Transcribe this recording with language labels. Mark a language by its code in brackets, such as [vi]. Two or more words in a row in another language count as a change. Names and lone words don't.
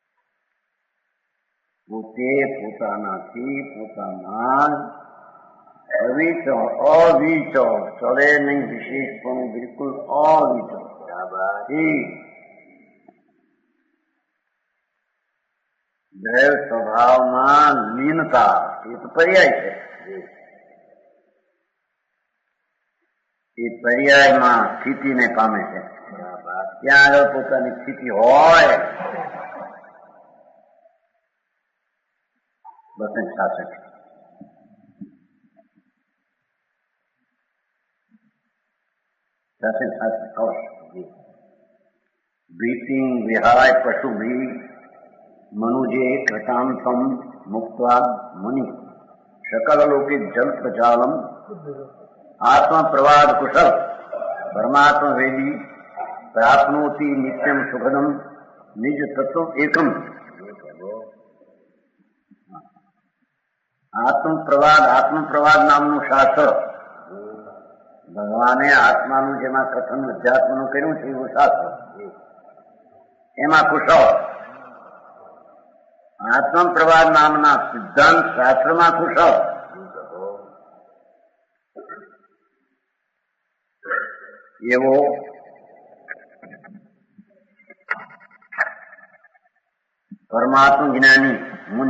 [gu] પોતે પોતાનાથી પોતામાં અવીચો અવીચો ચડે નહીં વિશેષપણું બિલકુલ અવીચો દૈવ સ્વભાવમાં લીનતા એ તો પર્યાય છે. એ પર્યાયમાં સ્થિતિને પામે છે. ત્યાં આગળ પોતાની સ્થિતિ હોય બસ શાસક शासन [sa] शासक अवश्य भीतिं विहाय पशु भी मनुजे कृतांतम मुक्त्वा मुनि सकल लोके जल प्रजालम आत्मा प्रवाद कुशल परमात्मा वेदी प्राप्नोति नित्यम सुखदम निज तत्व एकम. [gu] आत्म प्रवाद नामનું શાસ્ત્ર ભગવાને આત્માનું જેમાં કથન અધ્યાત્મનું કર્યું છે એવું શાસ્ત્ર એમાં કુશળ આત્મ પ્રવાદ નામના સિદ્ધાંત શાસ્ત્રમાં કુશળ એવો પરમાત્મ જ્ઞાની મુનિ.